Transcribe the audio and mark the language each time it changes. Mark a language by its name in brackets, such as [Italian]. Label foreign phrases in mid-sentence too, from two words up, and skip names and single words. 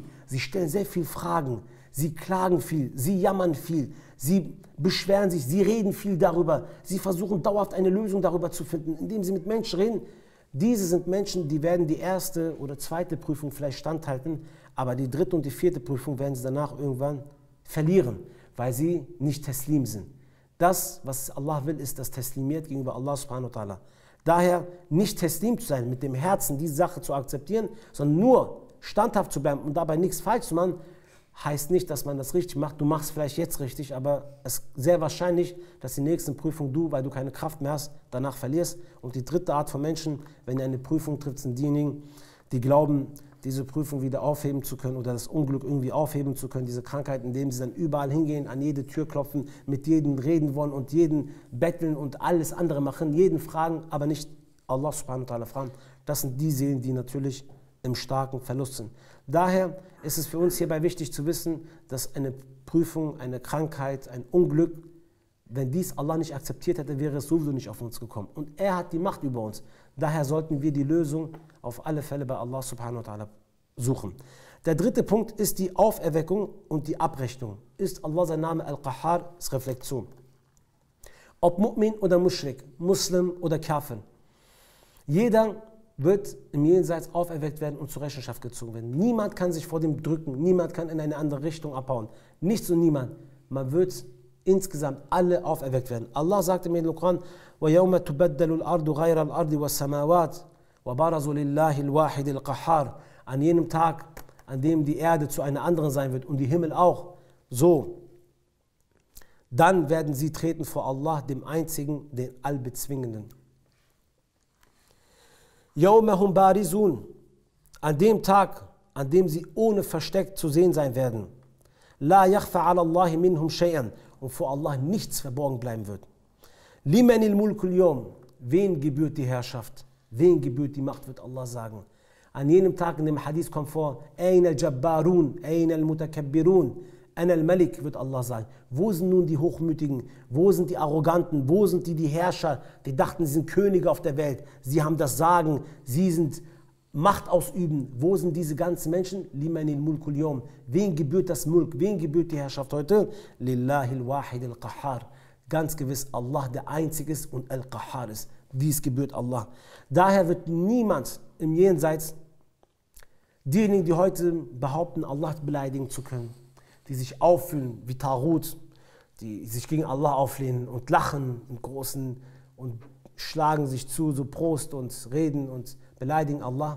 [German] Sie stellen sehr viele Fragen, sie klagen viel, sie jammern viel, sie beschweren sich, sie reden viel darüber, sie versuchen dauerhaft eine Lösung darüber zu finden, indem sie mit Menschen reden. Diese sind Menschen, die werden die erste oder zweite Prüfung vielleicht standhalten, aber die dritte und die vierte Prüfung werden sie danach irgendwann verlieren, weil sie nicht teslim sind. Das, was Allah will, ist das Teslimiert gegenüber Allah [Arabic] سبحانه وتعالى. [German] Daher nicht teslim zu sein, mit dem Herzen diese Sache zu akzeptieren, sondern nur standhaft zu bleiben und dabei nichts falsch zu machen, heißt nicht, dass man das richtig macht. Du machst vielleicht jetzt richtig, aber es ist sehr wahrscheinlich, dass die nächste Prüfung du, weil du keine Kraft mehr hast, danach verlierst. Und die dritte Art von Menschen, wenn eine Prüfung trifft, sind diejenigen, die glauben, diese Prüfung wieder aufheben zu können oder das Unglück irgendwie aufheben zu können, diese Krankheit, indem sie dann überall hingehen, an jede Tür klopfen, mit jedem reden wollen und jeden betteln und alles andere machen, jeden fragen, aber nicht Allah [Arabic] سبحانه وتعالى [German] fragen. Das sind die Seelen, die natürlich im starken Verlust sind. Daher ist es für uns hierbei wichtig zu wissen, dass eine Prüfung, eine Krankheit, ein Unglück, wenn dies Allah nicht akzeptiert hätte, wäre es sowieso nicht auf uns gekommen. Und er hat die Macht über uns. Daher sollten wir die Lösung auf alle Fälle bei Allah [Arabic] سبحانه وتعالى [German] suchen. Der dritte Punkt ist die Auferweckung und die Abrechnung. Ist Allah sein Name Al-Qahhar, ist Reflexion. Ob Mu'min oder Mushrik, Muslim oder Kafir. Jeder wird im Jenseits auferweckt werden und zur Rechenschaft gezogen werden. Niemand kann sich vor dem drücken, niemand kann in eine andere Richtung abhauen. Nichts und niemand. Man wird insgesamt alle auferweckt werden. Allah sagte mir im Koran, [Arabic] وَيَوْمَ تُبَدَّلُ الْأَرْضُ غَيْرَ الْأَرْضِ وَالسَّمَاوَاتِ وَبَرَزُوا لِلَّهِ الْوَاحِدِ الْقَحَّارِ. [German] An jenem Tag, an dem die Erde zu einer anderen sein wird und die Himmel auch, so, dann werden sie treten vor Allah, dem Einzigen, den Allbezwingenden. [Arabic] يَوْمَهُمْ بَارِزُونَ. [German] An dem Tag, an dem sie ohne Versteck zu sehen sein werden. [Arabic] لَا يَخْفَ عَلَى اللَّهِ مِنْهُمْ شَيْئًا. [German] Und vor Allah nichts verborgen bleiben wird. [Arabic] لِمَنِ الْمُلْكُ الْيَوْمِ. [German] Wen gebührt die Herrschaft? Wen gebührt die Macht, wird Allah sagen. An jenem Tag in dem Hadith kommt vor, [Arabic] أَيْنَ الْجَبَّارُونَ أَيْنَ الْمُتَكَبِّرُونَ أَنَا الْمَلِكُ, [German] wird Allah sagen. Wo sind nun die Hochmütigen? Wo sind die Arroganten? Wo sind die Herrscher, die dachten, sie sind Könige auf der Welt? Sie haben das Sagen, sie sind Macht ausüben. Wo sind diese ganzen Menschen? [Arabic] لمن الملك اليوم. [German] Wen gebührt das Mulk? Wen gebührt die Herrschaft heute? [Arabic] لله الواحد القهار. [German] Ganz gewiss Allah, der Einzige ist und Al-Qahhar ist. Dies gebührt Allah. Daher wird niemand im Jenseits, diejenigen, die heute behaupten, Allah beleidigen zu können, die sich auffühlen wie Tarut, die sich gegen Allah auflehnen und lachen im Großen und schlagen sich zu, so Prost und reden und beleidigen Allah.